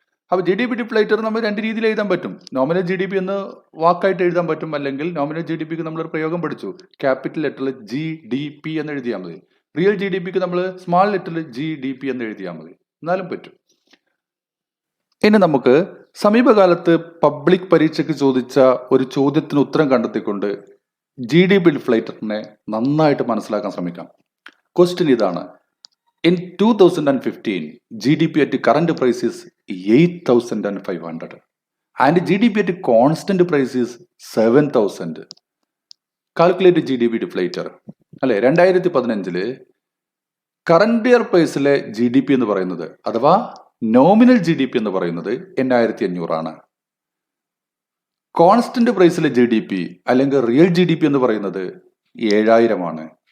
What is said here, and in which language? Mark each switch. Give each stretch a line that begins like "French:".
Malayalam: അപ്പോൾ G D P deflator നമ്മൾ രണ്ട് രീതിയിൽ എഴുതാൻ പറ്റും. നോമിനൽ ജി ഡി പി എന്ന് വാക്കായിട്ട് എഴുതാൻ പറ്റും, അല്ലെങ്കിൽ നോമിനൽ ജി ഡി പിക്ക് നമ്മളൊരു പ്രയോഗം പഠിച്ചു, ക്യാപിറ്റൽ ലെറ്ററിൽ ജി ഡി പി എന്ന് എഴുതിയാൽ മതി. റിയൽ ജി ഡി പിക്ക് നമ്മൾ സ്മാൾ ലെറ്ററിൽ ജി ഡി പി എന്ന് എഴുതിയാൽ മതി, എന്നാലും പറ്റും. ഇനി നമുക്ക് സമീപകാലത്ത് പബ്ലിക് പരീക്ഷയ്ക്ക് ചോദിച്ച ഒരു ചോദ്യത്തിന് ഉത്തരം കണ്ടെത്തിക്കൊണ്ട് ജി ഡി പി ഡിഫ്ലേറ്ററിനെ നന്നായിട്ട് മനസ്സിലാക്കാൻ ശ്രമിക്കാം. ക്വസ്റ്റ്യൻ ഇതാണ്:
English: In 2015, GDP at current price is 8,500 and GDP at constant price is 7,000. Calculate GDP deflator.
Malayalam: അല്ലെ, 2015 current year പ്രൈസിലെ G D P എന്ന് പറയുന്നത് അഥവാ നോമിനൽ ജി ഡി പി എന്ന് പറയുന്നത് 8,500 ആണ്. കോൺസ്റ്റന്റ് പ്രൈസിലെ ജി ഡി പി അല്ലെങ്കിൽ റിയൽ ജി ഡി പി എന്ന് പറയുന്നത് 7,000 ആണ്.